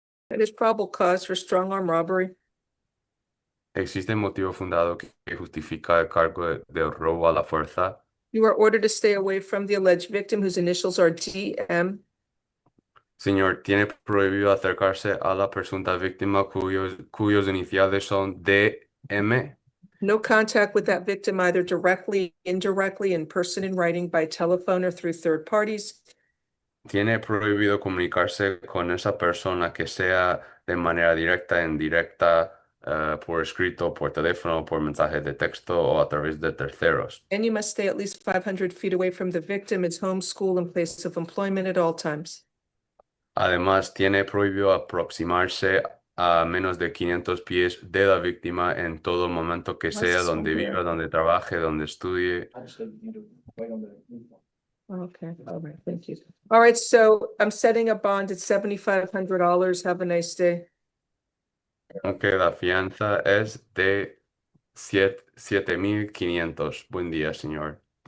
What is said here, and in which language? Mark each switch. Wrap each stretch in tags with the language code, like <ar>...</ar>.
<en>It is probable cause for strong arm robbery.</en> <es>¿Existe motivo fundado que justifica el cargo de robo a la fuerza?</es> <en>You are ordered to stay away from the alleged victim whose initials are DM.</en> <es>Señor, tiene prohibido acercarse a la presunta víctima cuyos iniciales son DM.</es> <en>No contact with that victim either directly, indirectly, in person, in writing, by telephone, or through third parties.</en> <es>Tiene prohibido comunicarse con esa persona que sea de manera directa, indirecta, por escrito, por teléfono, por mensaje de texto o a través de terceros.</es> <en>And you must stay at least 500 feet away from the victim, his home, school, and place of employment at all times.</en> <es>Además, tiene prohibido aproximarse a menos de 500 pies de la víctima en todo momento que sea, donde viva, donde trabaje, donde estudie.</es> <en>Okay, all right, thank you. All right, so I'm setting a bond at $7,500. Have a nice day.</en> <es>Aunque la fianza es de 7,500. Buen día, señor.</es>